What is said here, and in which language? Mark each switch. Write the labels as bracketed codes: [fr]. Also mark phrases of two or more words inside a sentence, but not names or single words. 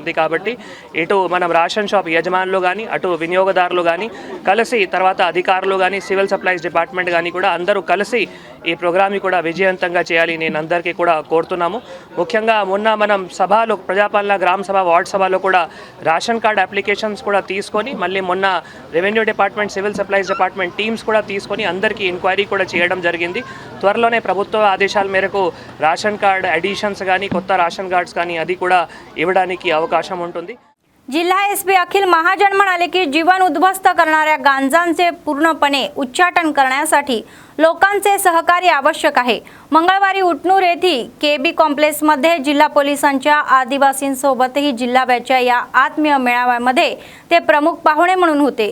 [te] కాబట్టి ఇటు మనం రేషన్ షాప్ యజమానులు కానీ అటు వినియోగదారులు కానీ కలిసి తర్వాత అధికారులు కానీ [en] civil supplies department [te] కానీ కూడా అందరూ కలిసి ఈ ప్రోగ్రామ్ని కూడా విజయవంతంగా చేయాలి నేను అందరికీ కూడా కోరుతున్నాము. ముఖ్యంగా మొన్న మనం సభలో ప్రజాపాలన గ్రామ సభ వార్డ్ సభలో కూడా [en] ration card applications [te] కూడా తీసుకొని మళ్ళీ మొన్న [en] revenue department civil supplies department teams [te] కూడా తీసుకొని అందరికీ ఎంక్వైరీ కూడా చేయడం జరిగింది. త్వరలోనే ప్రభుత్వ ఆదేశాల మేరకు [en] ration card additions [te] కానీ కొత్త [en] ration cards [te] కానీ అది కూడా ఇవ్వడానికి అవకాశం ఉంటుంది. [mr] जिल्हा एसपी अखिल महाजन म्हणाले की जीवन उद्ध्वस्त करणाऱ्या गांजांचे पूर्णपणे उच्चाटन करण्यासाठी लोकांचे सहकार्य आवश्यक आहे. मंगळवारी उटनूर येथील केबी कॉम्प्लेक्समध्ये जिल्हा पोलिसांच्या आदिवासींसोबतही जिल्हाव्याच्या या आत्मीय मेळाव्यामध्ये ते प्रमुख पाहुणे म्हणून होते.